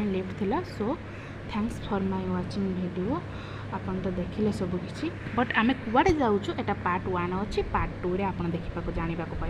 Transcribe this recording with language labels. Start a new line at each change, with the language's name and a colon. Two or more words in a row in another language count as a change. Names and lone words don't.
Odia: ଲିଫ୍ଟ ଥିଲା
English: so thanks for my watching video
Odia: ଆପଣ ତ ଦେଖିଲେ ସବୁ କିଛି ବଟ୍ ଆମେ କୁଆଡେ ଯାଉଛୁ ଏଇଟା ପାର୍ଟ 1 ଅଛି ପାର୍ଟ 2 ରେ ଆପଣ ଦେଖିବା କୁ ଜାଣିବା କୁ